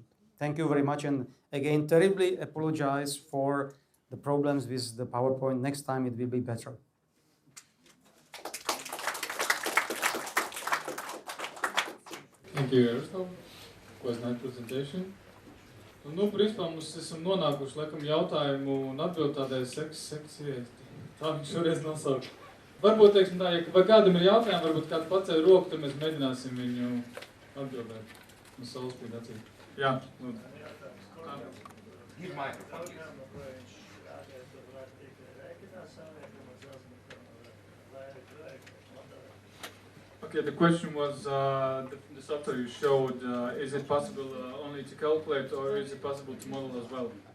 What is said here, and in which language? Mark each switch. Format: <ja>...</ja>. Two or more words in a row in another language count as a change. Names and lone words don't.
<en>Thank you very much, and again, terribly apologize for the problems with the PowerPoint. Next time it will be better. Thank you, Jaroslav. It was a nice presentation.</en> <lv>Nu, principā mums esam nonākuši, laikam, jautājumu un atbildu tādai sekcijai. Tā viņš šoreiz nosauka. Varbūt, teiksim tā, ja kādam ir jautājumi, varbūt kāds pacēl roku, tad mēs mēģināsim viņu atbildēt. Un saules spīd acīt. Jā, lūdzu.</lv> <en>Give microphone. Okay, the question was, the software you showed, is it possible only to calculate, or is it possible to model as well?</en>